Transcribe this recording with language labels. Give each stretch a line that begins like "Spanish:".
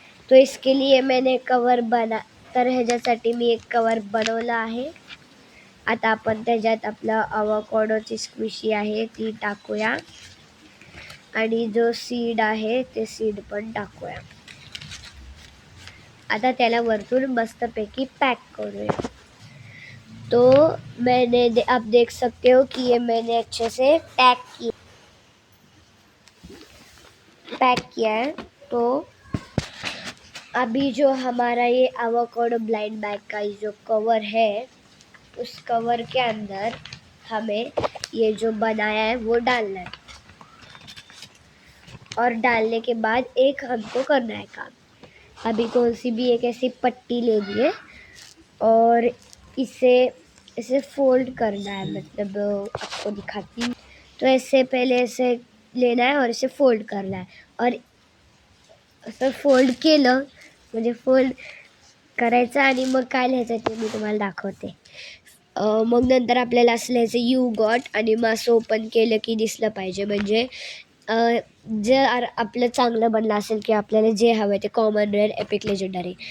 Hindi: तो इसके लिए मैंने कवर
Marathi: तर ह्याच्यासाठी मी एक कवर बनवलं आहे. आता आपण त्याच्यात आपलं आवोकाडोची स्क्विशी आहे ती टाकूया, आणि जो सीड आहे ते सीड पण टाकूया. आता त्याला वरतून मस्तपैकी पैक करूया.
Hindi: तो आप देख सकते हो कि ये मैंने अच्छे से पैक किया है. तो अभी जो हमारा ये आवोकाडो ब्लाइंड बैग का जो कवर है, उस कवर के अंदर हमें ये जो बनाया है वो डालना है. और डालने के बाद एक हमको करना है काम. अभी कौन सी भी एक ऐसी पट्टी लेनी है और इसे फोल्ड करना है. मतलब आपको दिखाती हूँ. तो ऐसे पहले ऐसे लेना है और इसे फोल्ड करना है.
Marathi: और असं फोल्ड केलं म्हणजे फोल्ड करायचं, आणि मग काय लिहायचं ते मी तुम्हाला दाखवते. मग नंतर आपल्याला असं लिहायचं यू गॉट, आणि मग असं ओपन केलं की दिसलं पाहिजे. म्हणजे जर आपलं चांगलं बनलं असेल की आपल्याला जे हवं आहे ते कॉमन, रेअर, एपिक, लेजंडरी.